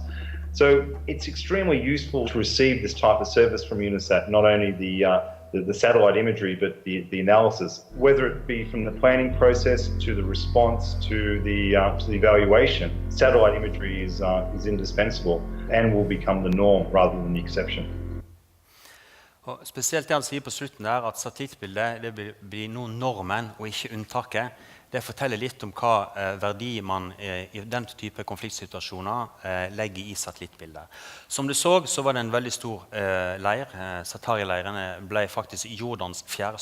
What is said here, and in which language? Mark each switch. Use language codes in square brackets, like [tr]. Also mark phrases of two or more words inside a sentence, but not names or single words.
[en] So it's extremely useful to receive this type of service from UNICEF, not only the satellite imagery, but the analysis, whether it be from the planning process to the response to the evaluation. Satellite imagery is indispensable and will become the norm rather than the exception. [no] Og spesielt det han sier på slutten der, at satellittbildet det blir nå normen og ikke unntaket. Det forteller litt om hva verdi man i den type konfliktsituasjoner legger i satellittbildet. Som du så var det en veldig stor leir. Zaatari-leirene ble faktisk Jordans 4.